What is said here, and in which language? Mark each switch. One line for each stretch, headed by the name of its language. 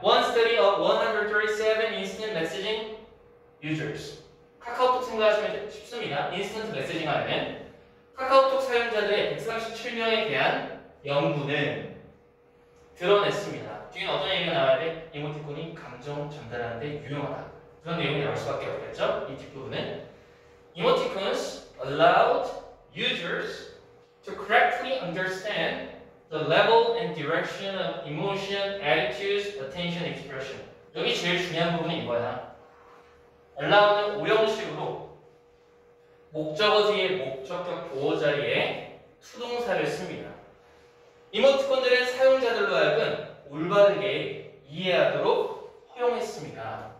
English: One study of 137 instant messaging users.
Korean: 카카오톡 생각하시면 쉽습니다. 인스턴트 메시징 하면 카카오톡 사용자들의 137명에 대한 연구는 드러냈습니다. 뒤에는 어떤 얘기가 나와야 돼? 이모티콘이 감정 전달하는 데 유용하다. 그런 내용이 나올 수밖에 없겠죠? 이 뒷부분은
English: Emoticons allowed users to correctly understand the level and direction of emotion, attitudes, attention, expression.
Korean: 여기 제일 중요한 부분이 이거야. allow는 오형식으로 목적어 뒤에 목적격 보호 자리에 투동사를 씁니다. 이모티콘들은 사용자들로 하여금 올바르게 이해하도록 허용했습니다.